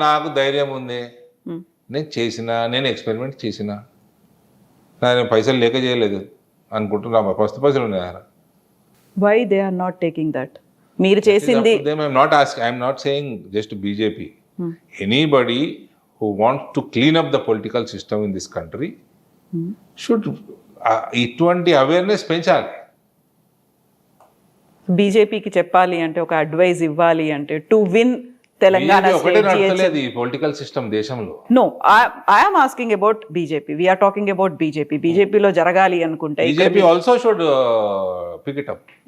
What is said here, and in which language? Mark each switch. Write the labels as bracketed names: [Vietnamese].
[Telugu] నాకు ధైర్యం ఉంది, నేను ఎక్స్పెరిమెంట్ చేసిన, నేను పైసలు లేక చేయలేదు అనుకుంటున్నా. ఫస్ట్ పైసలు ఉన్నాయా? [English] Why they are not taking that? [Telugu] మీరు చేసింది. [English] I'm not saying just BJP. Anybody who wants to clean up the political system in this country should [Telugu] ఇటువంటి అవేర్నెస్ పెంచాలి. బీజేపీకి చెప్పాలి అంటే, ఒక అడ్వైజ్ ఇవ్వాలి అంటే, [English] to win Telangana [Telugu] political system దేశంలో. [English] No, I'm asking about BJP. We're talking about BJP. [Telugu] బీజేపీలో జరగాలి అనుకుంటే [English] BJP also should pick it up.